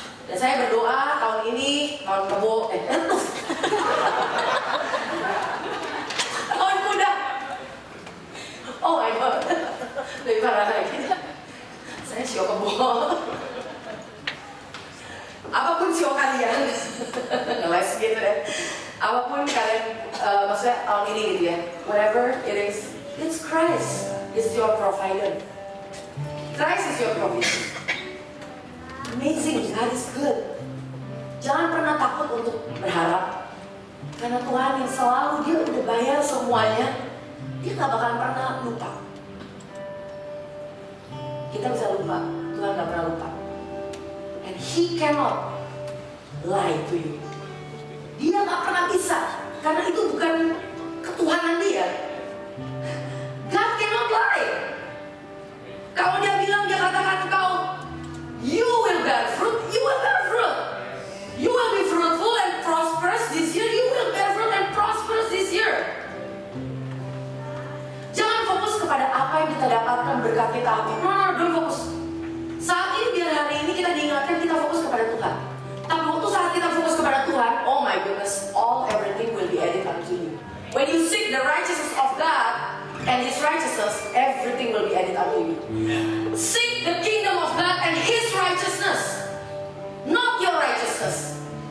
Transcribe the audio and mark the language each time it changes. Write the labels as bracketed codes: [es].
[id] Dan saya berdoa tahun ini tahun kebo tahun kuda. [en] Oh my God. [id] Lebih parah lagi. Saya sio kebo. Apapun sio kalian, ngeles gitu deh. Apapun kalian, maksudnya tahun ini gitu ya. [en] Whatever it is, it's Christ is your provider. Christ is your provision. Amazing, God is good. [id] Jangan pernah takut untuk berharap. Karena Tuhan yang selalu dia udah bayar semuanya. Dia gak bakalan pernah lupa. Kita bisa lupa, Tuhan gak pernah lupa. [en] And He cannot lie to you. [id] Dia gak pernah bisa, karena itu bukan ketuhanan dia. [en] God cannot lie. [id] Kalau dia bilang, dia katakan engkau, [en] you will bear fruit, you will bear fruit. You will be fruitful and prosperous this year, you will bear fruit and prosperous this year. [id] Jangan fokus kepada apa yang kita dapatkan berkat kita. [en] No, don't fokus. [id] Saat ini biar hari ini kita diingatkan kita fokus kepada Tuhan. Tapi waktu saat kita fokus kepada Tuhan, [en] oh my goodness, everything will be added unto you. When you seek the righteousness of God and His righteousness, everything will be added unto you. Seek the kingdom of God and His righteousness, not your righteousness.